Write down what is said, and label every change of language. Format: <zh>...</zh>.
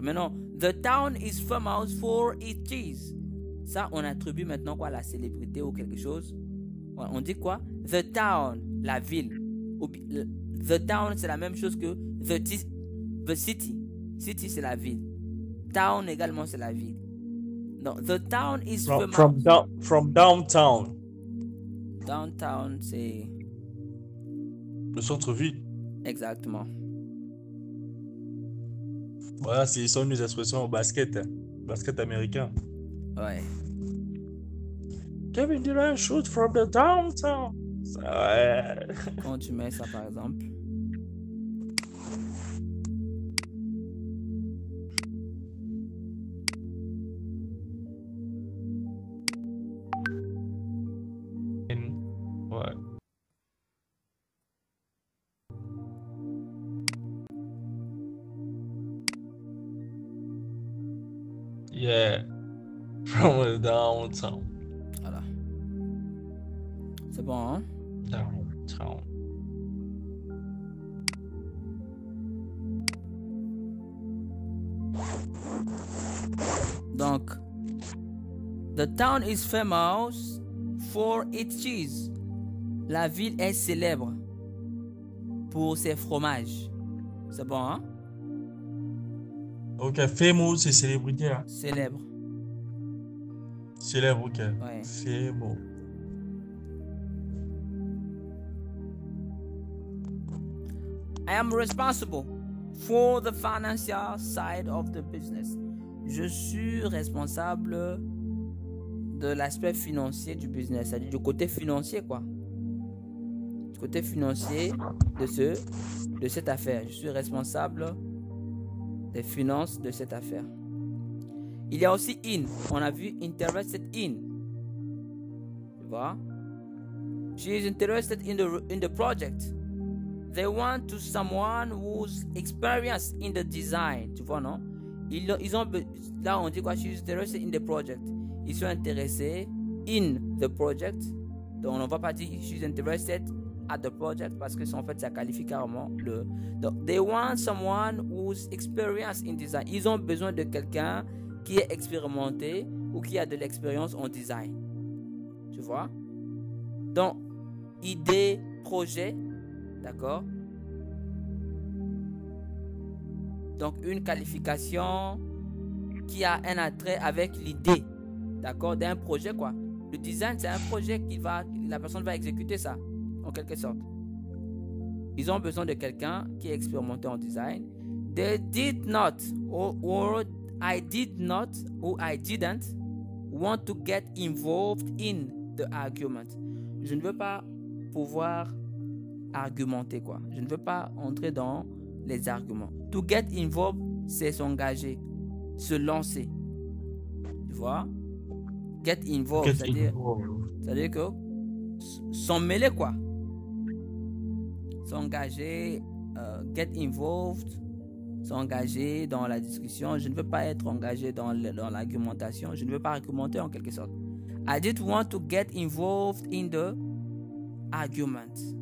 <fr>Maintenant,</fr> <en>the town is famous for its cheese.</en> <fr>Ça, on attribue maintenant quoi? La célébrité ou quelque chose. On dit quoi? The town, la ville. The town, c'est la même chose que the city. City, c'est la ville. Town également, c'est la ville. Donc,</fr> <en>the town is famous. From downtown.</en> <fr>Downtown, c'est... Le centre-ville. Exactement. Voilà, c'est une des expressions au basket. Basket américain. Ouais.</fr> <en>Kevin Durant shoot from the downtown.</en> <fr>Ouais. Quand tu mets ça, par exemple. Ouais.</fr> <en>Yeah. From the downtown.</en> <fr>Voilà. C'est bon, hein?</fr> <en>Downtown.</en> <fr>Donc,</fr> <en>the town is famous for its cheese.</en> <fr>La ville est célèbre pour ses fromages. C'est bon, hein? Ok, famous, c'est célébrité. Hein? Célèbre. Célèbre, ok. Ouais.</fr> <en>Famous. I am responsible for the financial side of the business.</en> <fr>Je suis responsable de l'aspect financier du business, c'est-à-dire du côté financier, quoi. Du côté financier de cette affaire. Je suis responsable des finances de cette affaire. Il y a aussi in. On a vu interested in. Tu vois?</fr> <en>She is interested in the project. They want to someone who's experienced in the design.</en> <fr>Tu vois, non? Ils ont, là, on dit quoi?</fr> <en>She is interested in the project.</en> <fr>Ils sont intéressés</fr> <en>in the project.</en> <fr>Donc, on ne va pas dire</fr> <en>she's interested at the project</en> <fr>parce que en fait, ça qualifie carrément le. Donc,</fr> <en>they want someone who's experienced in design.</en> <fr>Ils ont besoin de quelqu'un qui est expérimenté ou qui a de l'expérience en design. Tu vois? Donc, idée, projet. D'accord? Donc, une qualification qui a un attrait avec l'idée, d'accord, d'un projet, quoi. Le design, c'est un projet la personne va exécuter ça, en quelque sorte. Ils ont besoin de quelqu'un qui est expérimenté en design.</fr> <en>They did not, or I did not, or I didn't want to get involved in the argument.</en> <fr>Je ne veux pas pouvoir argumenter, quoi. Je ne veux pas entrer dans les arguments.</fr> <en>To get involved,</en> <fr>c'est s'engager, se lancer. Tu vois? Get involved, c'est-à-dire que s'en mêler, quoi. S'engager, get involved, s'engager dans la discussion. Je ne veux pas être engagé dans l'argumentation. Je ne veux pas argumenter en quelque sorte.</fr> <en>I didn't want to get involved in the argument.</en>